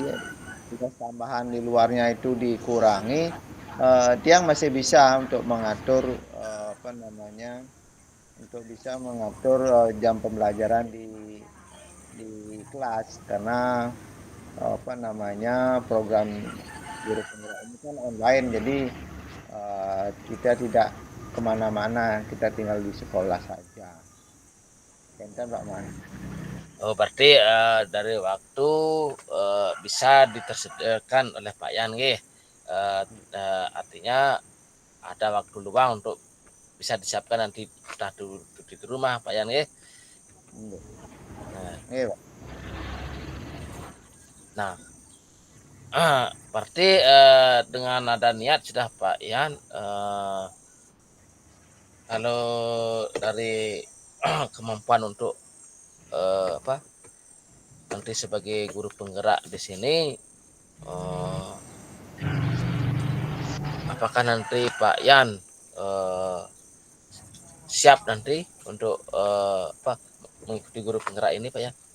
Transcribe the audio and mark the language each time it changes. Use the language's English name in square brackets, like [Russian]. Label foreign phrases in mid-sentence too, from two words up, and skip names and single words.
[Indonesian] tugas tambahan di luarnya itu dikurangi, tiang masih bisa untuk mengatur apa namanya, untuk bisa mengatur jam pembelajaran di kelas karena apa namanya program guru penggerak ini kan online, jadi kita tidak kemana-mana, kita tinggal di sekolah saja. [Balinese] Enten Pak Man. [Indonesian] Oh, berarti dari waktu bisa ditersediakan oleh Pak Yan nggih. Artinya ada waktu luang untuk bisa disiapkan nanti sudah di rumah Pak Yan nggih. [Balinese] Nggih. [Indonesian] Nah, [Balinese] Nggih, Pak. [Indonesian] nah berarti dengan ada niat sudah Pak Yan, kalau dari kemampuan untuk nanti sebagai guru penggerak di sini, eh, apakah nanti Pak Yan eh, siap nanti untuk mengikuti guru penggerak ini Pak Yan?